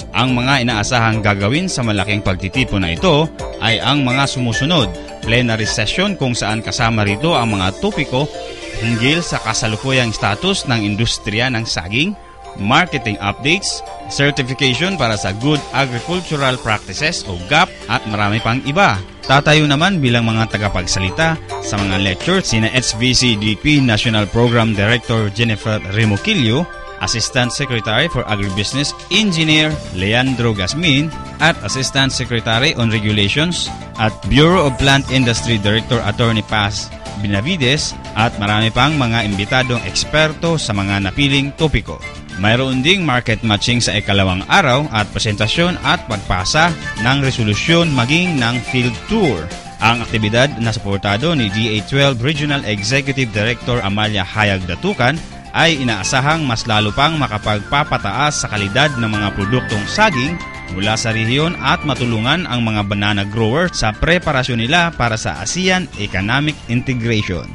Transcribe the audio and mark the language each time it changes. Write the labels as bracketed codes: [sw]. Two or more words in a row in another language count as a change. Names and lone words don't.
[tl] Ang mga inaasahang gagawin sa malaking pagtitipon na ito ay ang mga sumusunod: [en] plenary session [tl] kung saan kasama rito ang mga topiko hinggil sa kasalukuyang status ng industriya ng saging, [en] marketing updates, [tl] certification para sa Good Agricultural Practices o GAP, at marami pang iba. Tatayo naman bilang mga tagapagsalita sa mga lecture sina HVCDP National Program Director Jennifer Remoquillo, Assistant Secretary for Agribusiness Engineer Leandro Gasmin, at Assistant Secretary on Regulations at Bureau of Plant Industry Director Attorney Paz Benavides, at marami pang mga imbitadong eksperto sa mga napiling topiko. Mayroon ding [en] market matching [tl] sa ikalawang araw at presentasyon at pagpasa ng resolusyon maging ng [en] field tour. [tl] Ang aktibidad na suportado ni DA12 Regional Executive Director Amalia Hayag Datukan ay inaasahang mas lalo pang makapagpapataas sa kalidad ng mga produktong saging mula sa rehiyon at matulungan ang mga [en] banana growers [tl] sa preparasyon nila para sa ASEAN Economic Integration.